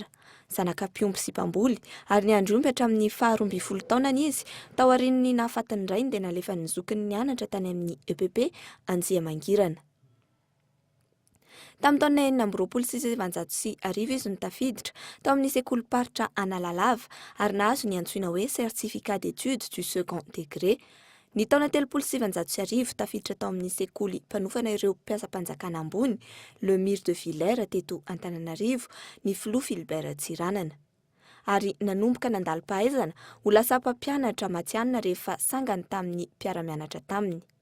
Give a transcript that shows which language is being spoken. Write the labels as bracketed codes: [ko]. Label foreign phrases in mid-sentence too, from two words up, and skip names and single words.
[mg] Zanaka mpiomby sy mpamboly ary ny andromby hatramin'ny 12 taonany izy tao aorian'ny nahafatin'ny rainy dia nalefa ny zokiny nianatra tany amin'ny EPP Anjiamangirana. Tamin'ny taona 1997 izy no tafiditra tao amin'ny sekolim-paritra Analalava ary nahazo ny antsoina hoe [fr] certificat d'études du second degré. [mg] Ny taona 1770 tafiditra tao amin'ny sekoly mpanofana ireo mpiasa-panjakana ambony le Mire de Villers teto Antananarivo ny filoha Philbert Tsiranana. Ary nanomboka nandalo-pahaizana ho lasa mpampianatra matianina rehefa sangany tamin'ny mpiara-mianatra taminy.